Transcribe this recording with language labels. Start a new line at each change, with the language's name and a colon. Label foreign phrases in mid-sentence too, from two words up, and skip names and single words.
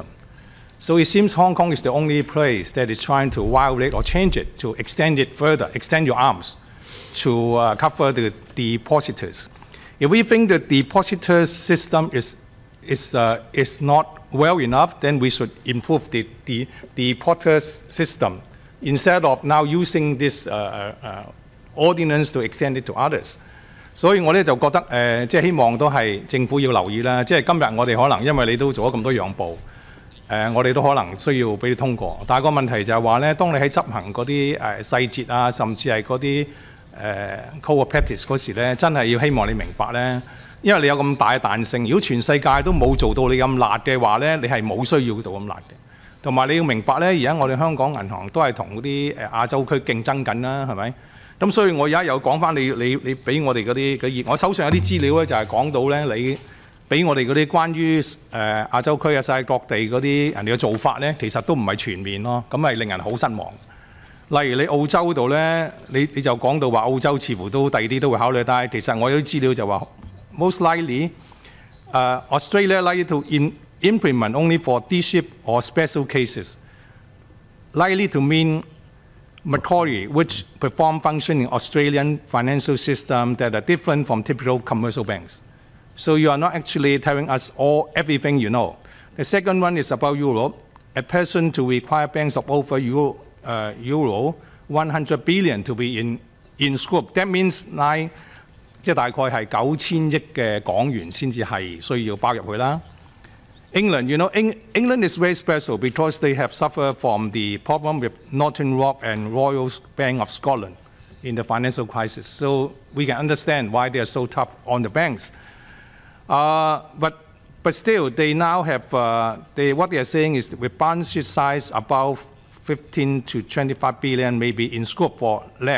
English: So it seems Hong Kong is the only place that is trying to violate or change it to extend it further, extend your arms to cover the depositors. If we think the depositors system is not well enough, then we should improve the depositors system instead of now using this ordinance to extend it to others.
Cantonese: 所以我咧就覺得即係希望都係政府要留意啦。即係今日我哋可能因為你都做咗咁多讓步，我哋都可能需要俾你通過。但係個問題就係話咧，當你喺執行嗰啲細節啊，甚至係嗰啲
English: code of practice
Cantonese: 嗰時咧，真係要希望你明白咧，因為你有咁大嘅彈性。如果全世界都冇做到你咁辣嘅話咧，你係冇需要做咁辣嘅。同埋你要明白咧，而家我哋香港銀行都係同嗰啲亞洲區競爭緊啦，係咪？咁所以我而家又講翻你俾我哋嗰啲我手上有啲資料咧，就係講到咧，你俾我哋嗰啲關於亞洲區啊、世界各地嗰啲人哋嘅做法咧，其實都唔係全面咯，咁係令人好失望。例如你澳洲度咧，你就講到話澳洲似乎都第二啲都會考慮，但係其實我有啲資料就話
English: most likely Australia likely to implement only for D-ship or special cases, likely to mean Macquarie, which perform function in Australian financial system that are different from typical commercial banks. So you are not actually telling us everything you know. The second one is about Europe. A person to require banks of over Euro 100 billion to be in scope. That means
Cantonese: 即係大概係9000億嘅港元先至係需要包入去啦。
English: England, England is very special because they have suffered from the problem with Northern Rock and Royal Bank of Scotland in the financial crisis. So we can understand why they are so tough on the banks. But still, they now have, what they are saying is that with balance sheet size above 15 to 25 billion may be in scope for LAC.